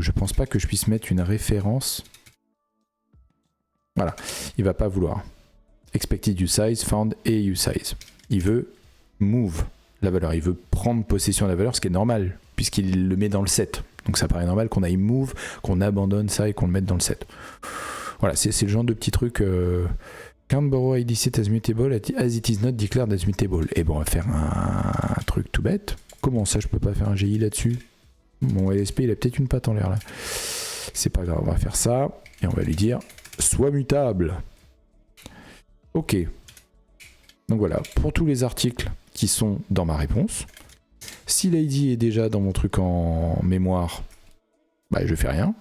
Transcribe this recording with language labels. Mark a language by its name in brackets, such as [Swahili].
[French] Je pense pas que je puisse mettre une référence. Voilà, il va pas vouloir. [English] Expected usize, found et usize. [French] Il veut move la valeur, il veut prendre possession de la valeur, ce qui est normal, puisqu'il le met dans le set. Donc ça paraît normal qu'on aille move, qu'on abandonne ça et qu'on le mette dans le set. Voilà, c'est le genre de petit truc. [English] Can't borrow id set as mutable as it is not declared as mutable. [French] Et bon, on va faire un truc tout bête. Comment ça, je peux pas faire un GI là-dessus? Mon LSP, il a peut-être une patte en l'air là. C'est pas grave, on va faire ça. Et on va lui dire, sois mutable. Ok. Donc voilà, pour tous les articles qui sont dans ma réponse. Si l'ID est déjà dans mon truc en mémoire, bah je fais rien.